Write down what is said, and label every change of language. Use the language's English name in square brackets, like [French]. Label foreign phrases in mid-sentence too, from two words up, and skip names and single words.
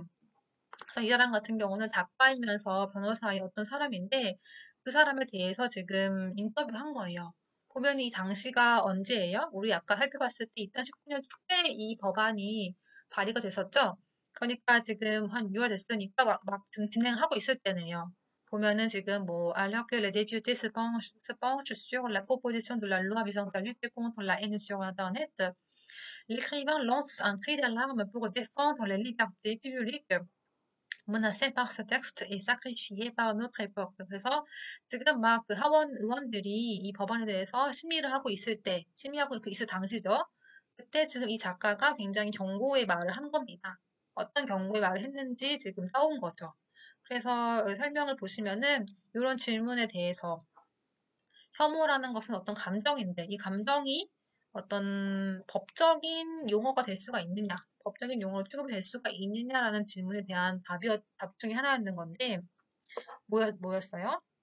[Korean] 그래서 이 사람 같은 경우는 작가이면서 변호사의 어떤 사람인데 그 사람에 대해서 지금 인터뷰한 거예요. 보면 이 당시가 언제예요? 우리 아까 살펴봤을 때 2019년 초에 이 법안이 발의가 됐었죠? 그러니까 지금 한 6월 됐으니까 막 지금 진행하고 있을 때네요. 보면은 지금 뭐 [French] alors que les députés se penchent sur la proposition de la loi visant à lutter contre la haine sur Internet, l'écrivain lance un cri d'alarme pour défendre les libertés publiques menacé par ce texte et sacrifié par notre époque. [Korean] 그래서 지금 막 그 하원 의원들이 이 법안에 대해서 심의를 하고 있을 때, 심의하고 있을 당시죠. 그때 지금 이 작가가 굉장히 경고의 말을 한 겁니다. 어떤 경고의 말을 했는지 지금 따온 거죠. 그래서 설명을 보시면은 이런 질문에 대해서 혐오라는 것은 어떤 감정인데 이 감정이 어떤 법적인 용어가 될 수가 있느냐, 법적인 용어로 취급이 될 수가 있느냐라는 질문에 대한 답 중에 하나였는 건데 뭐였어요?